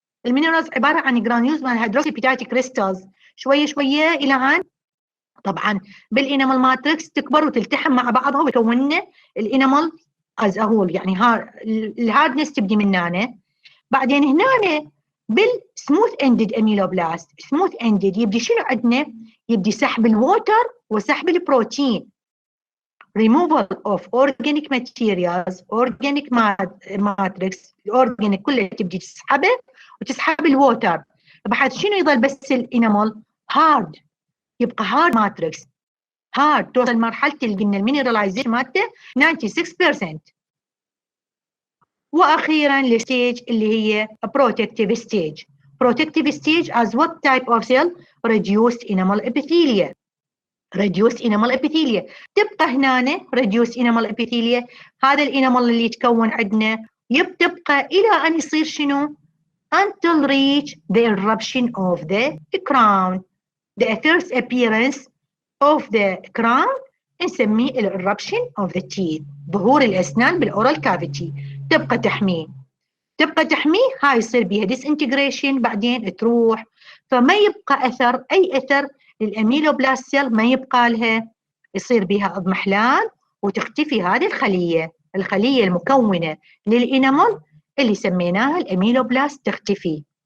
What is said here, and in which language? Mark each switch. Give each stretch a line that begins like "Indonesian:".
Arabic: المينرالز عباره عن جرانيولز مال هيدروكسي بيتايتي كريستالز، شويه شويه الى ان طبعا بالانامل ماتريكس تكبر وتلتحم مع بعضها ويكون لنا الانامل
English: As whole.
Arabic: يعني الهاردنس تبدي من هنا. بعدين هنا بالسموث اندد اميلوبلاست، سموث اندد يبدي شنو عندنا؟ يبدي سحب الووتر وسحب البروتين.
English: removal of organic materials, organic matrix،
Arabic: الاورجانيك كله تبدي تسحبه وتسحب الووتر. بعد شنو يظل بس الانامل؟ هارد، يبقى هارد ماتريكس، هارد توصل مرحله اللي قلنا المينراليزيشن مالته 96%. واخيرا الستيج اللي هي protective stage.
English: protective stage as what type of cell؟ reduced enamel epithelia. reduced enamel epithelia
Arabic: تبقى هنا
English: reduced enamel epithelia.
Arabic: هذا الانامل اللي يتكون عندنا تبقى الى ان يصير شنو؟
English: until reach the eruption of the crown. the first appearance of the crown
Arabic: نسميه
English: eruption of the teeth،
Arabic: ظهور الاسنان بالاورال كافيتي. تبقى تحميه، هاي يصير بيها disintegration بعدين تروح، فما يبقى اثر، اي اثر للاميلوبلاست سيل ما يبقى لها، يصير بها اضمحلال وتختفي هذه الخليه المكونه للانامل اللي سميناها الاميلوبلاست، تختفي.